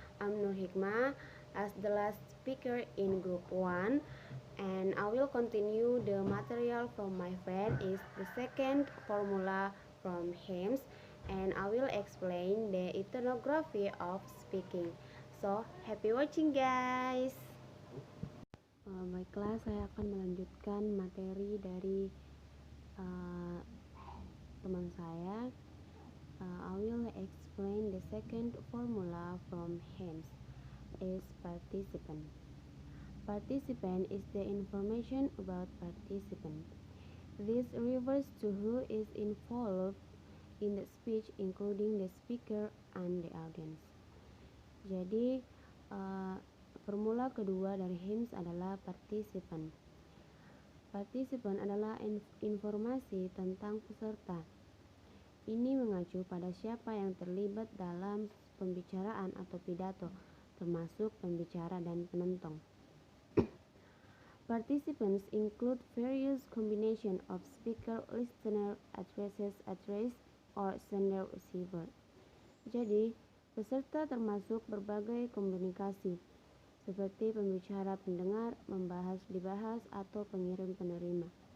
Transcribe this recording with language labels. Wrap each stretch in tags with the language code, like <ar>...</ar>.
<en>I'm Nur Hikmah as the last speaker in group 1, and I will continue the material from my friend is the second formula from Hims, and I will explain the ethnography of speaking. So, happy watching guys.</en> <id>Baiklah, saya akan melanjutkan materi dari teman saya.</id> <en>I will explain the second formula from Hims is participant. participant is the information about participant. This refers to who is involved in the speech including the speaker and the audience.</en> <id>Jadi formula kedua dari HIMSS adalah participant. Participant adalah informasi tentang peserta. Ini mengacu pada siapa yang terlibat dalam pembicaraan atau pidato, termasuk pembicara dan penonton.</id> <en>Participants include various combination of speaker, listener, address, or sender receiver.</en> <id>Jadi, peserta termasuk berbagai komunikasi, seperti pembicara pendengar, membahas dibahas, atau pengirim penerima.</id>